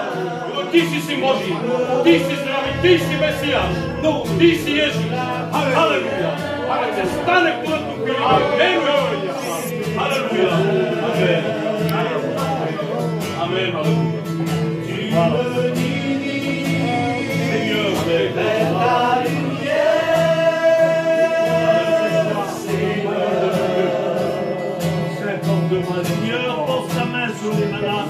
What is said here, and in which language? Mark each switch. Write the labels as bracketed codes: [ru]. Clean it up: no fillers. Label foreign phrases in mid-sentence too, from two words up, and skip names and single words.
[cs] Ty jsi syn Boží, ty jsi zdravý, ty jsi Mesiáš, ty jsi Ježíš. Haleluja. Ať se stane v tuto chvíli. Amen. Haleluja. Amen. Amen. [fr] Seigneur, pose ta main sur les malades.